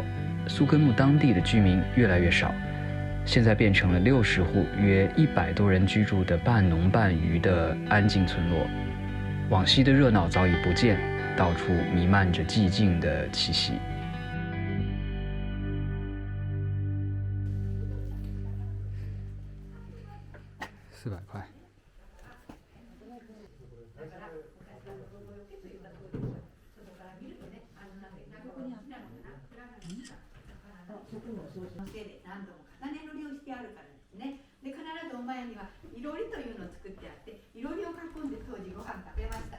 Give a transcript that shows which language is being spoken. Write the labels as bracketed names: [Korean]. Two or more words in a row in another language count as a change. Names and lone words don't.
[Chinese] 宿根木当地的居民越来越少，现在变成了60户，约100多人居住的半农半渔的安静村落。往昔的热闹早已不见，到处弥漫着寂静的气息。400块。 [Japanese] で必ずお前にはいろりというのを作ってあって、いろりを囲んで当時ご飯食べました。